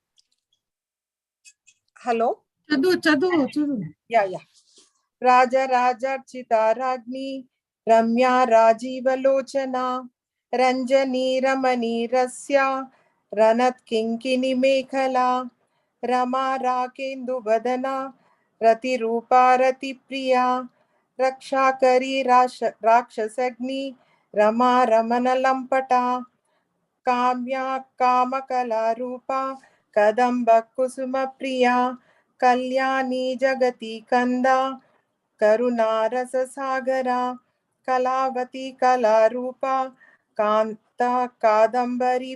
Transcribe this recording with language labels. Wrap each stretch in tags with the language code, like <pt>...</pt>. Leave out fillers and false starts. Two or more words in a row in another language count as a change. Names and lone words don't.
<te>హలో, చదువు. యా.</te> <sa>రాజార్చిత రాజ్ఞి రమ్యా రాజీవలోచన రంజనీ రమణీ రస్య రణత్ కింకిని మేఖలా రమా రాకేందు వదన रतिरूपा रतिप्रिया रक्षाकरी राक्षसग्नि रमा रमन लंपटा काम्या कामकला रूपा कदम्ब कुसुम प्रिया कल्याणी जगति कंदा करुणारससागरा कलावती कलारूपा कांता कादंबरी</sa>